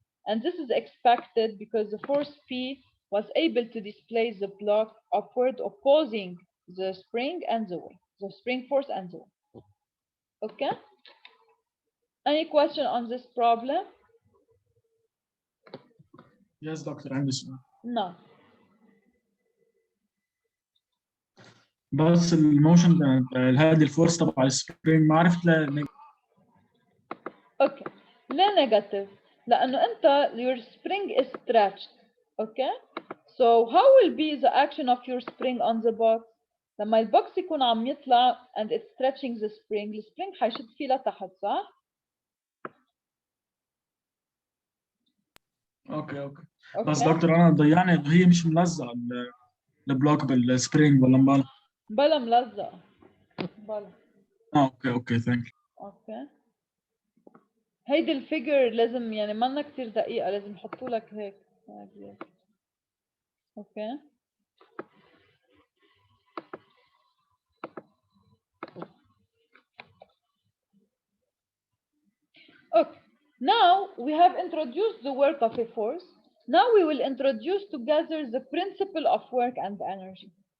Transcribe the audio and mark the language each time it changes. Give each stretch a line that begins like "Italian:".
English: And this is expected because the force P was able to displace the block upward, opposing the spring and the weight, the spring force and the weight. Okay? Any question on this problem?
Arabic: Yes, دكتور عندي سؤال.
English: No.
Arabic: بس الموشن هذه الفورس تبع السبرينج ما عرفت اوكي لا نيجاتيف لانه انت
English: your spring is stretched. Okay, so how will be the action of your spring on the box
Arabic: لما البوكس يكون عم يطلع
English: and it's stretching the spring,
Arabic: السبرينج حيشد فيه لتحت صح؟ اوكي بس دكتور انا ضيعني هي مش ملزقه البلوك بالسبرينج ولا مبالغ؟ بلا ملزقه بلا. اوكي ثانك يو. اوكي هيدي الفيجر لازم يعني منا كتير دقيقة، لازم يحطوا لك هيك.
English: Okay okay, now we have introduced the work of a force. Now we will introduce together the principle of work and energy.